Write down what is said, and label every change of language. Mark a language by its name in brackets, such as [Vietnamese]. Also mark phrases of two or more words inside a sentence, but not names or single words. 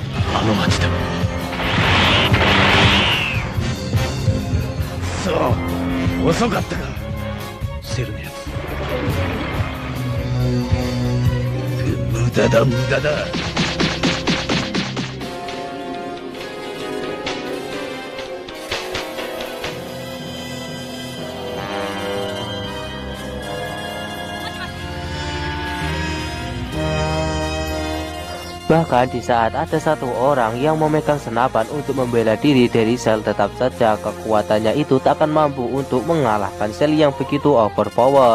[Japanese] あの町だ。そう遅かったかセルのやつ。無駄だ無駄だ。 [Indonesian] Bahkan di saat ada satu orang yang memegang senapan untuk membela diri dari sel, tetap saja kekuatannya itu tak akan mampu untuk mengalahkan sel yang begitu overpower.